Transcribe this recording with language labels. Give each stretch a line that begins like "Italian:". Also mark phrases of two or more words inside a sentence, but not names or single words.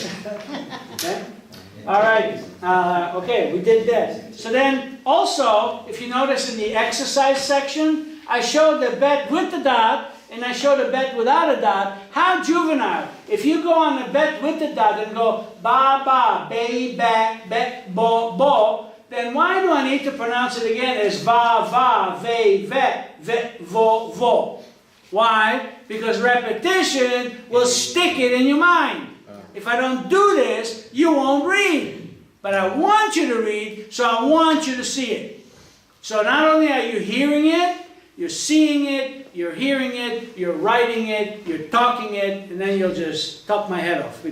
English: Okay? All right. Okay, we did that. So then, also, if you notice in the exercise section, I showed the bet with the dot, and I showed a bet without a dot. How juvenile. If you go on the bet with the dot and go ba ba, be ba, bet bo bo, then why do I need to pronounce it again as va va, ve ve vo vo? Why? Because repetition will stick it in your mind. If I don't do this, you won't read. But I want you to read, so I want you to see it. So not only are you hearing it, you're seeing it, you're hearing it, you're writing it, you're talking it, and then you'll just talk my head off.